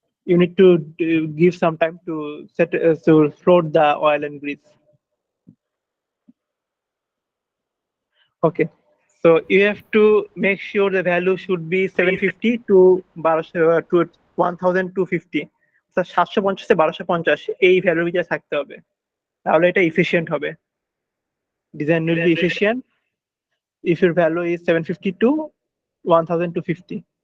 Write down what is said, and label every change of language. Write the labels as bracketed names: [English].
[English] You need to give some time to to float the oil and grease. Okay, so you have to make sure the value should be 750 to 1250 [Bangla] 750 থেকে 1250 এই ভ্যালুর ভিতরে থাকতে হবে, তাহলে এটা efficient হবে। [English] Design will be efficient if your value is 750 to 1250.